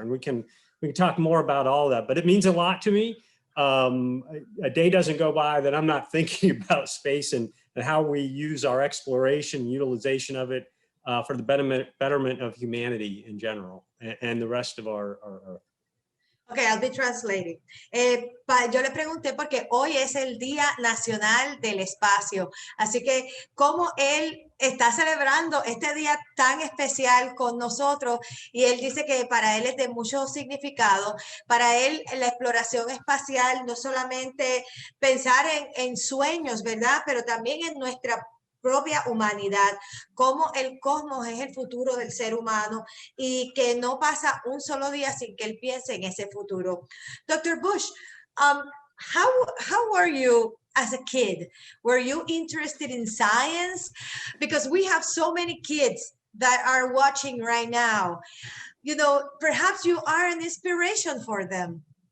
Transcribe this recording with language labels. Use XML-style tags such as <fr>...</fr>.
<en>And we can talk more about all that, but it means a lot to me. A day doesn't go by that I'm not thinking about space and how we use our exploration, utilization of it for the betterment of humanity in general and the rest of our Earth. Okay, I'll be translating.</en> <es>Yo le pregunté porque hoy es el Día Nacional del Espacio, así que cómo él está celebrando este día tan especial con nosotros y él dice que para él es de mucho significado. Para él la exploración espacial no solamente pensar en sueños, ¿verdad? Pero también en nuestra propia humanidad, cómo el cosmos es el futuro del ser humano y que no pasa un solo día sin que él piense en ese futuro.</es> <en>Dr. Bush, how were you as a kid? Were you interested in science? Because we have so many kids that are watching right now. You know, perhaps you are an inspiration for them.</en>